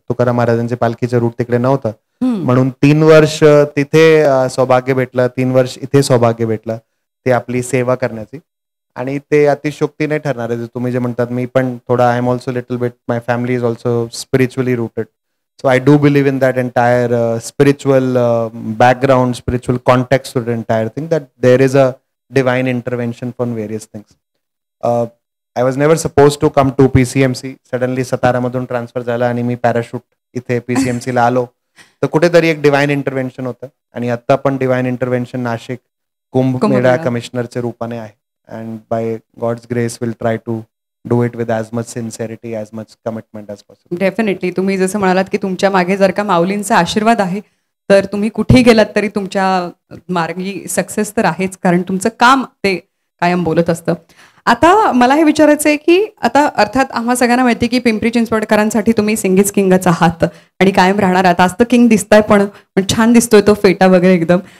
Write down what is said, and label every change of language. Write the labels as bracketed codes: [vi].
[mr] तुकाराम महाराजांच्या पालखीचं रूट तिकडे नव्हतं, म्हणून 3 वर्ष तिथे सौभाग्य भेटलं, 3 वर्ष इथे सौभाग्य भेटलं ते आपली सेवा करण्याची. आणि ते अतिशयोक्ती नाही ठरणार आहे. तुम्ही जे म्हणतात, मी पण थोडा, [en] I am also little bit, my family is also spiritually rooted. So I do believe in that entire spiritual background, spiritual context to the entire thing, that there is a divine intervention from various things. I was never supposed to come to PCMC. [mr] Suddenly Satara madhun transfer झाला आणि मी parachute इथे PCMC ला आलो. तर कुठेतरी एक divine intervention होतं आणि आता पण डिवाइन इंटरव्हेन्शन नाशिक कुंभमेळा कमिशनरच्या रूपाने आहे. [en] And by God's grace will try to do it with as much sincerity, as much commitment as possible. Definitely. [mr] तुम्ही जसं म्हणालात की तुमच्या मागे जर का माऊलींचा आशीर्वाद आहे तर तुम्ही कुठेही गेलात तरी तुमच्या मार्गी सक्सेस तर आहेच, कारण तुमचं काम ते कायम बोलत असतं. आता मला हे विचारायचं आहे की आता अर्थात आम्हा सगळ्यांना माहिती की पिंपरी चिंचवडकरांसाठी तुम्ही सिंगीज किंगच आहात आणि कायम राहणार आहात. आज तर किंग दिसताय, पण छान दिसतोय तो फेटा वगैरे एकदम.